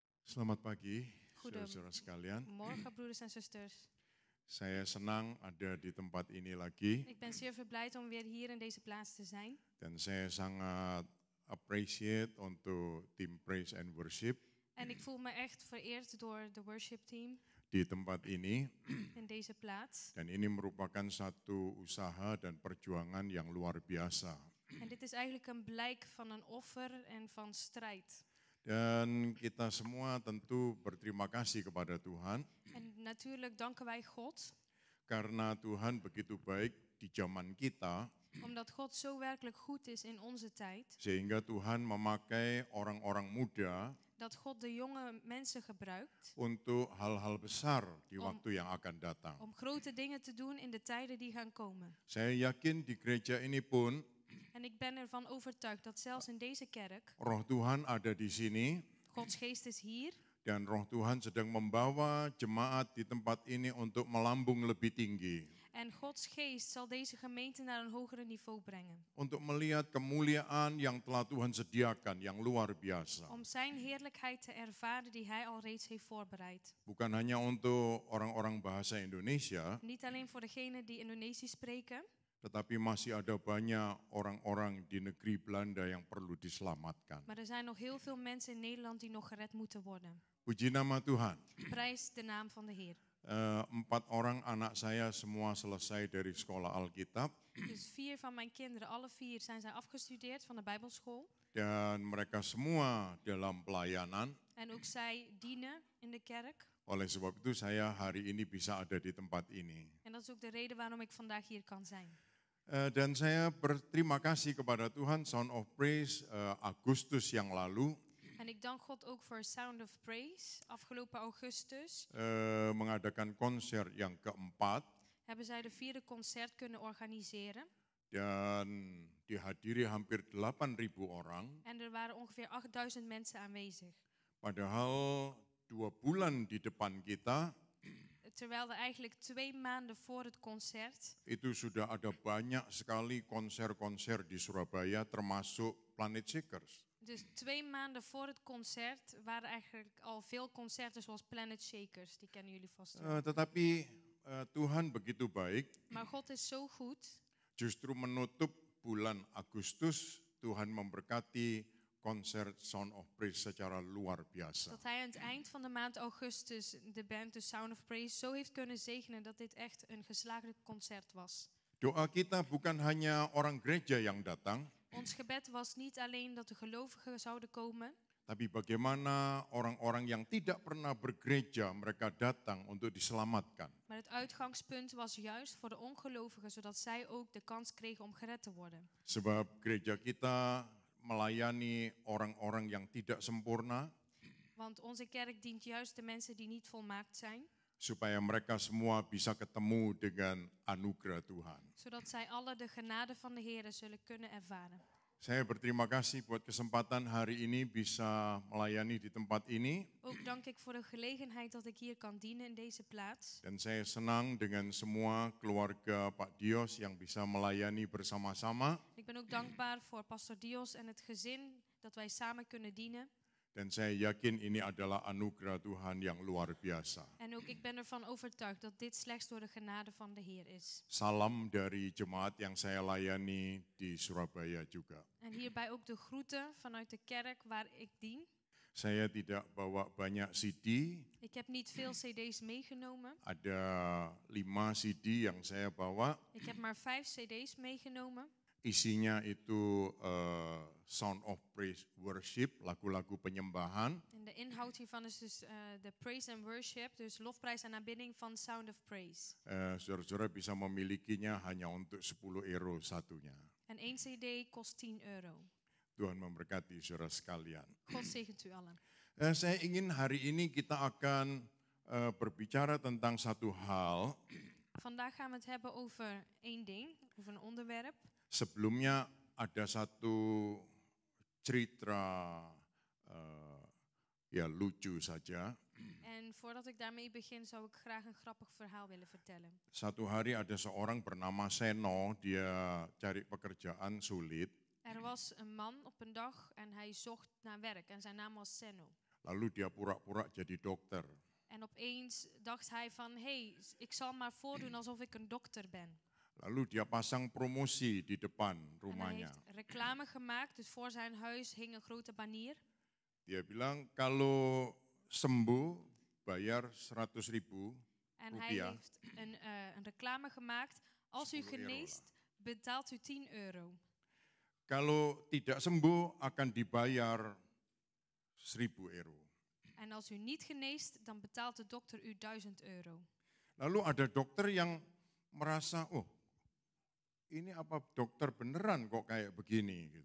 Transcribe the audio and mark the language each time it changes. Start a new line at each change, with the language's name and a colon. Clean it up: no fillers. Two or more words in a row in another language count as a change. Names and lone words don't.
Indonesian: Selamat pagi, saudara-saudara sekalian.
Dutch: Goedemorgen, broeders en zusters.
Indonesian: Saya senang ada di tempat ini lagi
Dutch: Ik ben zeer verblijd om weer hier in deze plaats te zijn.
Indonesian: dan saya sangat appreciate untuk tim
English: Praise and Worship
Dutch: En ik voel me echt vereerd door de
English: worship team
Indonesian: di tempat ini
Dutch: in deze plaats.
Indonesian: dan ini merupakan satu usaha dan perjuangan yang luar biasa.
Dutch: En dit is eigenlijk een blijk van een offer en van strijd.
Indonesian: Dan kita semua tentu berterima kasih kepada Tuhan
Dutch: En natuurlijk danken wij God,
Indonesian: karena Tuhan begitu baik di zaman kita
Dutch: omdat God zo werkelijk goed is in onze tijd,
Indonesian: sehingga Tuhan memakai orang-orang muda
Dutch: dat God de jonge mensen gebruikt
Indonesian: untuk hal-hal besar di
Dutch: Om-
Indonesian: waktu yang akan datang.
Dutch: om grote dingen te doen in de tijden die gaan komen.
Indonesian: Saya yakin di gereja ini pun
Dutch: En ik ben ervan overtuigd dat zelfs in deze kerk,
Indonesian: Roh Tuhan ada di sini
Dutch: Gods geest is hier.
Indonesian: dan Roh Tuhan sedang membawa jemaat di tempat ini untuk melambung lebih tinggi,
Dutch: En Gods geest zal deze gemeente naar een hoger niveau brengen.
Indonesian: untuk melihat kemuliaan yang telah Tuhan sediakan yang luar biasa.
Dutch: Om zijn heerlijkheid te ervaren die hij al reeds heeft voorbereid.
Indonesian: Bukan hanya untuk orang-orang bahasa Indonesia,
Dutch: Niet alleen voor degenen die Indonesisch spreken,
Indonesian: tetapi masih ada banyak orang-orang di negeri Belanda yang perlu diselamatkan.
Dutch: maar er zijn nog heel veel mensen in Nederland die nog gered moeten worden.
Indonesian: Puji nama Tuhan.
Dutch: Prijs de naam van de Heer.
Indonesian: 4 orang anak saya semua selesai dari sekolah Alkitab
Dutch: Dus 4 van mijn kinderen, alle 4 zijn zij afgestudeerd van de Bijbelschool.
Indonesian: dan mereka semua dalam pelayanan.
Dutch: En ook zij dienen in de kerk.
Indonesian: Oleh sebab itu saya hari ini bisa ada di tempat ini.
Dutch: En dat is ook de reden waarom ik vandaag hier kan zijn.
Indonesian: Dan saya berterima kasih kepada Tuhan, Sound of Praise Agustus yang lalu
Dutch: En ik dank God ook voor Sound of Praise. Afgelopen augustus
Indonesian: mengadakan konser yang keempat
Dutch: hebben zij de 4e concert kunnen organiseren.
Indonesian: dan dihadiri hampir 8.000 orang.
Dutch: En er waren ongeveer 8000 mensen aanwezig.
Indonesian: Padahal 2 bulan di depan kita
Dutch: Terwijl er eigenlijk 2 maanden voor het concert
Indonesian: itu sudah ada banyak sekali konser-konser di Surabaya termasuk Planet Shakers.
Dutch: dus 2 maanden voor het concert waren eigenlijk al veel concerten zoals Planet Shakers. Die kennen jullie vast wel.
Indonesian: Tetapi Tuhan begitu baik,
Dutch: Maar God is zo goed.
Indonesian: justru menutup bulan Agustus Tuhan memberkati konser Sound of Praise secara luar biasa.
Dutch: Dat hij aan het eind van de maand augustus de band The Sound of Praise zo heeft kunnen zegenen dat dit echt een geslaagd concert was.
Indonesian: Doa kita bukan hanya orang gereja yang datang,
Dutch: Ons gebed was niet alleen dat de gelovigen zouden komen,
Indonesian: tapi bagaimana orang-orang yang tidak pernah bergereja mereka datang untuk diselamatkan.
Dutch: maar het uitgangspunt was juist voor de ongelovigen, zodat zij ook de kans kregen om gered te worden.
Indonesian: Sebab gereja kita melayani orang-orang yang tidak sempurna
Dutch: Want onze kerk dient juist de mensen die niet volmaakt zijn,
Indonesian: supaya mereka semua bisa ketemu dengan anugerah Tuhan.
Dutch: zodat zij alle de genade van de Heer zullen kunnen ervaren.
Indonesian: Saya berterima kasih buat kesempatan hari ini bisa melayani di tempat ini.
Dutch: Ook dank ik voor de gelegenheid dat ik hier kan dienen in deze plaats.
Indonesian: Dan saya senang dengan semua keluarga Pak Dios yang bisa melayani bersama-sama.
Dutch: Ik ben ook dankbaar voor Pastor Dios en het gezin dat wij samen kunnen dienen.
Indonesian: Dan saya yakin ini adalah anugerah Tuhan yang luar biasa.
Dutch: En ook ik ben ervan overtuigd dat dit slechts door de genade van de Heer is.
Indonesian: Salam dari jemaat yang saya layani di Surabaya juga.
Dutch: En hierbij ook de groeten vanuit de kerk waar ik dien.
Indonesian: Saya tidak bawa banyak CD,
Dutch: Ik heb niet veel cd's meegenomen.
Indonesian: ada 5 CD yang saya bawa.
Dutch: Ik heb maar 5 cd's meegenomen.
Indonesian: Isinya itu Sound of Praise Worship, lagu-lagu penyembahan.
Dutch: En de inhoud hiervan is dus de
English: praise and worship,
Dutch: dus lofprijs en aanbidding van Sound of Praise.
Indonesian: Saudara-saudara bisa memilikinya hanya untuk 10 euro satunya.
Dutch: En 1 cd kost 10 euro.
Indonesian: Tuhan memberkati saudara sekalian.
Dutch: God zegent u allen.
Indonesian: Saya ingin hari ini kita akan berbicara tentang satu hal.
Dutch: Vandaag gaan we het hebben over één ding, over een onderwerp.
Indonesian: Sebelumnya ada satu cerita ya lucu saja.
Dutch: En voordat ik daarmee begin, zou ik graag een grappig verhaal willen vertellen.
Indonesian: Satu hari ada seorang bernama Seno, dia cari pekerjaan sulit.
Dutch: Er was een man op een dag en hij zocht naar werk en zijn naam was Senno.
Indonesian: Lalu dia pura-pura jadi dokter.
Dutch: En opeens dacht hij van, ik zal maar voordoen alsof ik een dokter ben.
Indonesian: Lalu dia pasang promosi di depan
Dutch: En hij
Indonesian: rumahnya.
Dutch: heeft reclame gemaakt, dus voor zijn huis hing een grote banier.
Indonesian: Dia bilang kalau sembuh bayar 100.000
Dutch: En hij
Indonesian: rupiah.
Dutch: heeft een reclame gemaakt. Als u 10 euro geneest, betaalt u €10.
Indonesian: Kalau tidak sembuh akan dibayar 1.000 euro.
Dutch: En als u niet geneest, dan betaalt de dokter u €1000.
Indonesian: Lalu ada dokter yang merasa, oh ini apa dokter beneran kok kayak begini gitu.